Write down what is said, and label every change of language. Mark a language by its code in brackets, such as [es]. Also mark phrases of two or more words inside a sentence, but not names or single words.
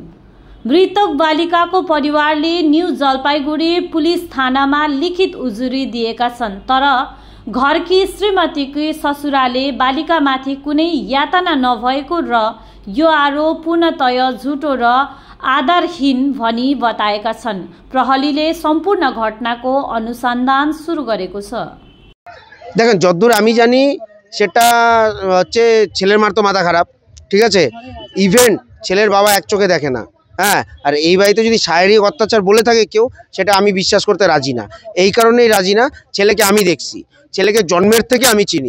[ne] मृतक बालिकाको परिवारले न्यू जलपाइगुडी पुलिस थानामा लिखित उजुरी दिएका छन्, तर घरकी श्रीमतीकी ससुराले बालिकामाथि कुनै यातना नभएको र यो आरोप पूर्णतया झुटो र आधारहीन भनी बताएका छन्। प्रहरीले सम्पूर्ण घटनाको अनुसन्धान शुरू गरेको छ। [bn] দেখেন যতদূর আমি জানি সেটা হচ্ছে ছেলের মার তো মাথা খারাপ, ঠিক আছে। ইভেন ছেলের বাবা এক চোখে দেখে না, হ্যাঁ। আর এই বাড়িতে যদি শারীরিক অত্যাচার বলে থাকে কেউ, সেটা আমি বিশ্বাস করতে রাজি না। এই কারণেই রাজি না, ছেলেকে আমি দেখছি, ছেলেকে জন্মের থেকে আমি চিনি।